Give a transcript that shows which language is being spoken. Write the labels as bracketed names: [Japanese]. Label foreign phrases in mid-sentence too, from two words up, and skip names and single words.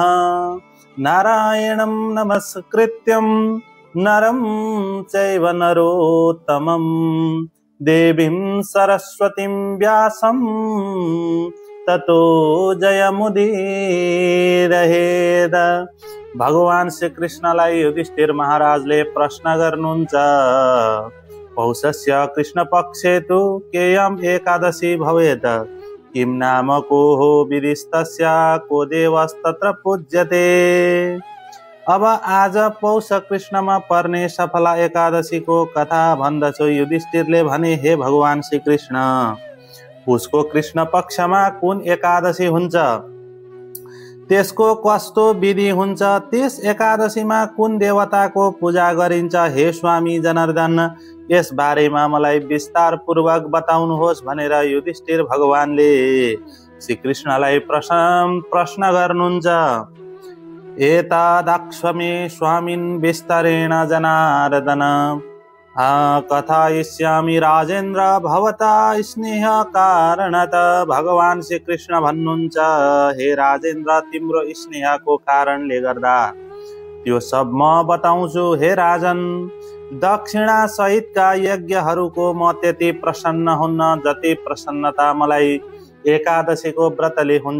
[Sanskrit] नारायणं नमस्कृत्यं नरं चैव नरोत्तमं देवीं सरस्वतीं व्यासं ततो जयमुदीरयेत्। [Nepali] भगवान श्री कृष्णलाई युधिष्ठिर महाराजले प्रश्न गर्नुहुन्छ, [Sanskrit] पौषस्य कृष्ण पक्षे तु केयम् एकादशी भवेत्, किं नाम को विदिस्तस्य को देवस्तत्र पूज्यते। [Nepali] अब आज पौष कृष्णमा पर्ने सफला एकादशीको कथा भन्दछु। युधिष्ठिरले भने, हे भगवान श्री कृष्ण, पुषको कृष्ण पक्षमा कुन एकादशी हुन्छ, त्यसको कस्तो विधि हुन्छ, त्यस एकादशीमा कुन देवताको पूजा गरिन्छ, हे स्वामी जनार्दन, यस बारेमा मलाई विस्तार पूर्वक बताउनुहोस् भनेर युधिष्ठिर भगवानले श्री कृष्णलाई प्रश्न गर्नुहुन्छ। [Sanskrit] एतदक्ष्वमे स्वामिन् विस्तरेण जनार्दन कथयिष्यामि राजेन्द्र भवता स्नेह कारणत। [Nepali] भगवान श्री कृष्ण भन्नुहुन्छ, हे राजेन्द्र, तिम्रो स्नेहको कारणले गर्दा त्यो सब म बताउँछु। हे राजन, दक्षिणा सहितका यज्ञहरूको म त्यति प्रसन्न हुन्न जति प्रसन्नता मलाई एकादशीको व्रतले हुन्छ।